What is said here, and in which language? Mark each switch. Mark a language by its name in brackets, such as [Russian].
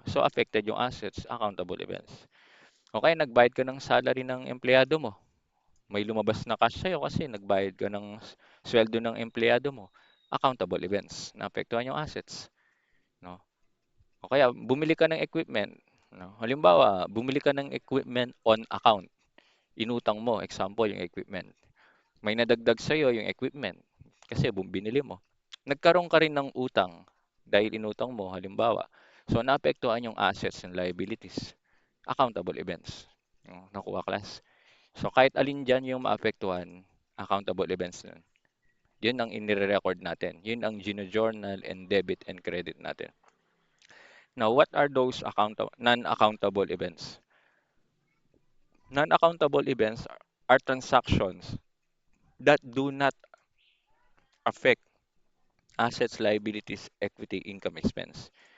[English] So, affected yung assets, accountable events. [Filipino] Okay, nagbayad ka ng salary ng empleyado mo. May lumabas na cash sa'yo kasi nagbayad ka ng sweldo ng empleyado mo. Accountable events. Naapektuhan yung assets. No? O kaya, bumili ka ng equipment. No? Halimbawa, bumili ka ng equipment on account. Inutang mo, example, yung equipment. May nadagdag sa'yo yung equipment kasi binili mo. Nagkaroon ka rin ng utang dahil inutang mo, halimbawa. So, naapektuhan yung assets and liabilities. Accountable events. Nakuha class. So, kahit alin dyan yung maapektuhan, accountable events nun. Yun ang inire-record natin. Yun ang gino-journal and debit and credit natin. [English] Now, what are those non-accountable events? Non-accountable events are transactions that do not affect assets, liabilities, equity, income, expense.